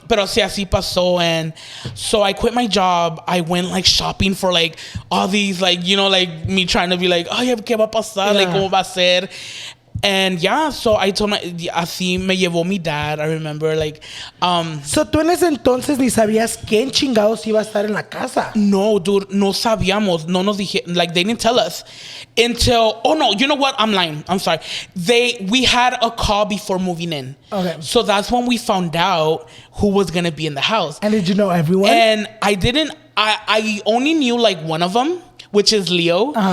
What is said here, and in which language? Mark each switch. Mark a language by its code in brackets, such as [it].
[es] Pero sí, así pasó, [en] and so I quit my job. I went like shopping for like all these, like, like me trying to be like, oh yeah, [es] ¿qué va a pasar? Like, ¿cómo va a ser? [en] And so I told [es] así me llevó mi [en] dad. I remember, like, [es] So tú en ese entonces ni sabías quién chingados iba a estar en la casa. No, dude, no sabíamos. No nos dije, [en] like, they didn't tell us until, oh no, you know what? I'm lying. I'm sorry. We had a call before moving in. Okay. So that's when we found out who was going to be in the house. And did you know everyone? And I only knew like one of them, which is Leo.